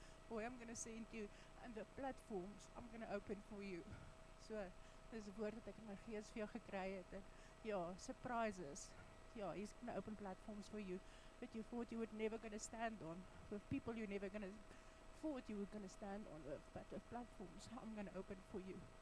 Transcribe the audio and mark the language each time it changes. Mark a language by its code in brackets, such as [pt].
[en] Or I'm going to send you, and the platforms I'm going to open for you. [af] So, dis 'n woord wat ek in my gees vir jou gekry het. En, ja, surprises. [en] Ja, he's going to open platforms for you that you thought you were never going to stand on. With people you never going to thought you were going to stand on with. But the platforms I'm going to open for you.